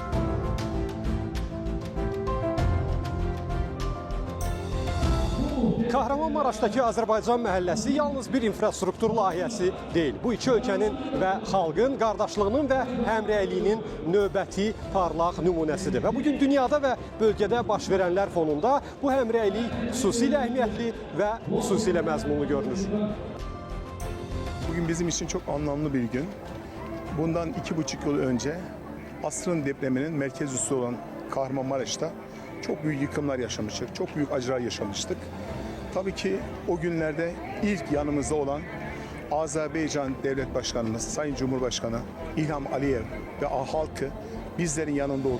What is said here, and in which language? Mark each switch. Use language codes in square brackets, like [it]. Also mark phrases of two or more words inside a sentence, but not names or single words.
[az] Kahramanmaraşdakı Azərbaycan məhəlləsi yalnız bir infrastruktur layihəsi deyil. Bu iki ölkənin və xalqın qardaşlığının və həmrəyliyinin növbəti parlaq nümunəsidir. Və bugün dünyada və bölgədə baş verənlər fonunda bu həmrəylik xüsusilə əhəmiyyətli və xüsusilə məzmunlu görünür. [tr] Bugün bizim için çok anlamlı bir gün. Bundan 2,5 yıl önce asrın depreminin merkez üssü olan Kahramanmaraş'ta çok büyük yıkımlar yaşamıştık, çok büyük acılar yaşamıştık. Tabii ki o günlerde ilk yanımızda olan Azerbaycan Devlet Başkanımız, Sayın Cumhurbaşkanı İlham Aliyev ve halkı bizlerin yanında oldu.